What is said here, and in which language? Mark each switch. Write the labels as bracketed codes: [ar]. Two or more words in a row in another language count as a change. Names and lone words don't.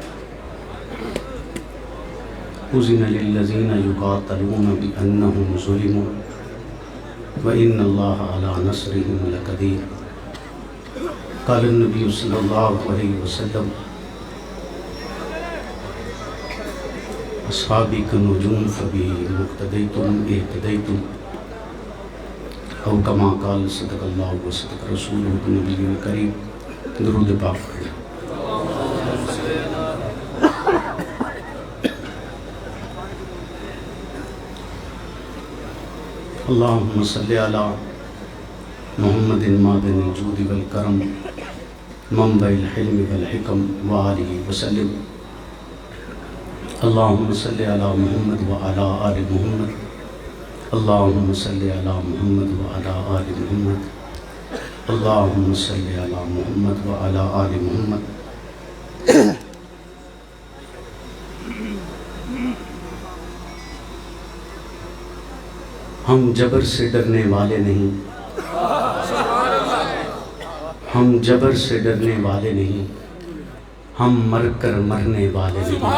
[ar] أذن للذين يقاتلون بأنهم ظلموا و إن الله على نصرهم لقدير قال نبي صلى الله عليه وسلم أصحابي كالنجوم فبأيهم اقتديتم اهتديتم أو كما قال صدق الله و صدق رسوله النبي الكريم [ur] درود پاک [ar] اللهم صل على محمد معدن الجود والكرم منبع الحلم والحكم و آله وسلم اللهم صل على محمد و على آل محمد اللهم صل على محمد و على آل محمد اللهم صل على محمد و على آل محمد. [ur] ہم جبر سے ڈرنے والے نہیں، ہم جبر سے ڈرنے والے نہیں، ہم مر کر مرنے والے نہیں.